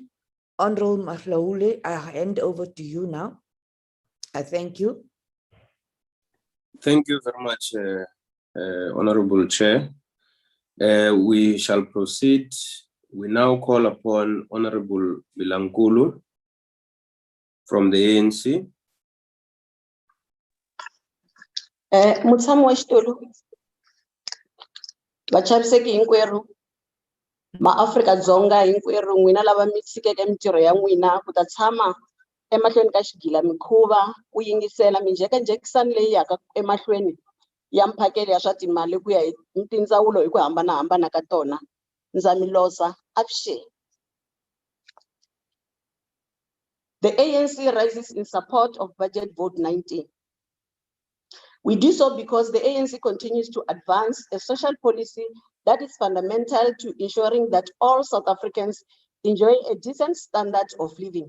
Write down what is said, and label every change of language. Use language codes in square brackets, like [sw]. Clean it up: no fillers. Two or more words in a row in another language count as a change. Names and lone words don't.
[en] Honourable Mahlaule, I hand over to you now. I thank you. Thank you very much, Honourable Chair. We shall proceed. We now call upon Honourable Bilankulu from the ANC. [ts] Mutshami wa xitulu vachaviseki hinkwerhu maAfrika-Dzonga hinkwerhu n'wina lava mi tshikeke mitirho ya n'wina ku ta tshama emahlweni ka xigila mikhuva ku yingisela minjhekanjhekisano leyi yaka emahlweni ya mphakelo ya swa timali ku ya hi tindzawulo hi ku hambanahambana ka tona. Ndza mi losa, avuxeni. [en] The ANC rises in support of Budget Vote 19. We do so because the ANC continues to advance a social policy that is fundamental to ensuring that all South Africans enjoy a decent standard of living.